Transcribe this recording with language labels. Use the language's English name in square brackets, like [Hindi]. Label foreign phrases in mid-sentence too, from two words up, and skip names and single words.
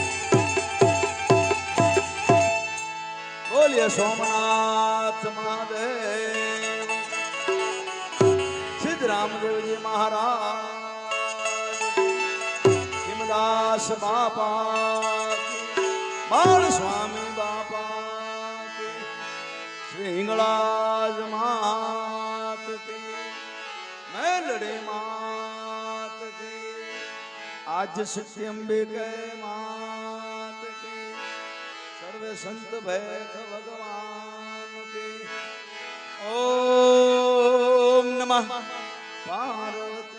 [Gujarati] બોલીએ સોમનાથ મહાદેવ સિદ્ધ રામદેવજી મહારાજ હિમદાસ બાપા બાળ સ્વામી બાપા શ્રી હિંગળાજ માત કી [Hindi] आद्य शक्ति अंबिके मात की सर्वे संत भैख भगवान की ओम नमः पार्वती